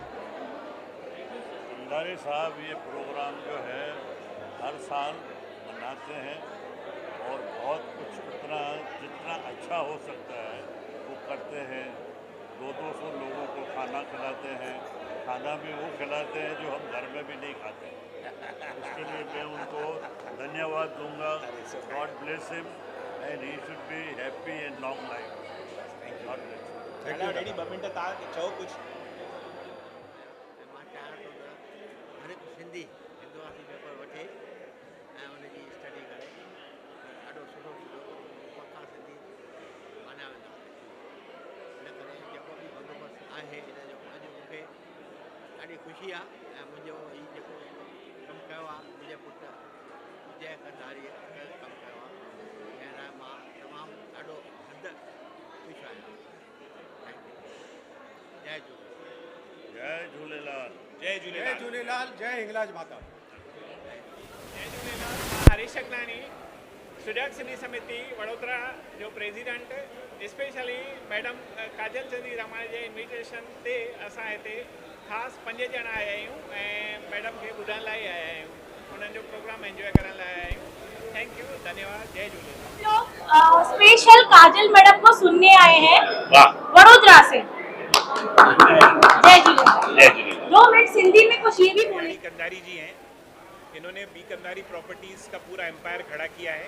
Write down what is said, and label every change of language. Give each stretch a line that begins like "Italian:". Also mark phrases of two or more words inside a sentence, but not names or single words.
Hindi: कंधारी साहब ये प्रोग्राम जो है हर साल मनाते हैं और बहुत कुछ जितना अच्छा हो सकता है वो करते हैं। 200 लोगों को खाना खिलाते हैं। खाना भी वो खिलाते हैं जो हम घर में भी नहीं खाते। उसके लिए मैं उनको धन्यवाद दूंगा।
English: God bless him and he should be happy and long life. God bless. Thank you.
Sindhi: रेडी 2 मिनट था चओ कुछ। हर एक सिंधी हिंदुवासी पेपर वठे ऐं उनजी स्टडी करे। ॾाढो सुठो पक्का सिंधी मञा वेंदा। इन करे जेको बि बंदोबस्तु आहे इन जो अॼु मूंखे ॾाढी ख़ुशी आहे। ऐं मुंहिंजो हीउ जेको कमु कयो आहे मुंहिंजे पुटु विजय कंधारीअ कमु कयो आहे, जंहिं लाइ मां तमामु ॾाढो हद ख़ुशि आहियां।
English: Thank you.
Sindhi: जय झूलेलाल। जय झूलेलाल। जय झूलेलाल। जय झूलेलाल। जय हिंगलाज माता। जय झूलेलाल। हरीश शकलानी, सुजाग सिंधी समिति वडोदरा जो प्रेसिडेंट। स्पेशली मैडम काजल चंदीरामानी जे इन्विटेशन ते असां हिते ख़ासि 5 ॼणा आया आहियूं ऐं मैडम खे ॿुधण लाइ आया आहियूं, उन्हनि जो प्रोग्राम एंजॉय करण लाइ आया आहियूं।
English: Thank you,
Sindhi: धन्यवाद। जय झूलेलाल।
Hindi: लोग स्पेशल काजल मैडम को सुनने आए हैं वडोदरा से। जय झूलेलाल। 2 मिनट सिंधी में कुछ ये भी बोले। कंधारी जी हैं, इन्होंने बी कंधारी प्रॉपर्टीज़ का पूरा एम्पायर खड़ा किया है।